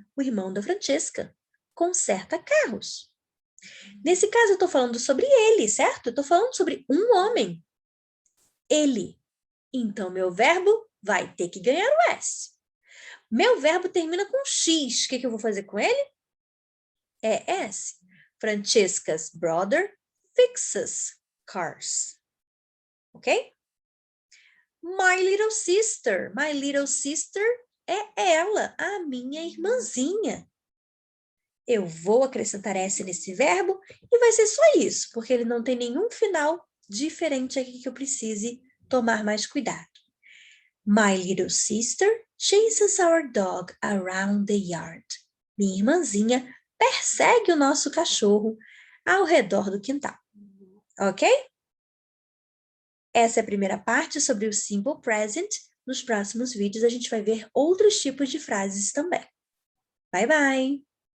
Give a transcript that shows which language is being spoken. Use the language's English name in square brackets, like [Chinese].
[Portuguese] O irmão da Francesca conserta carros. Nesse caso, eu estou falando sobre ele, certo? Eu estou falando sobre um homem. Ele. Então, meu verbo vai ter que ganhar o S. Meu verbo termina com X. O que eu vou fazer com ele? É S. [English] Francesca's brother fixes cars. Ok? My little sister. My little sister [Portuguese] é ela, a minha irmãzinha. Eu vou acrescentar S nesse verbo e vai ser só isso, porque ele não tem nenhum final diferente aqui que eu precise tomar mais cuidado. [English] My little sister chases our dog around the yard. [Portuguese] Minha irmãzinha persegue o nosso cachorro ao redor do quintal. Ok? Essa é a primeira parte sobre o simple present. nos próximos vídeos a gente vai ver outros tipos de frases também. Bye, bye!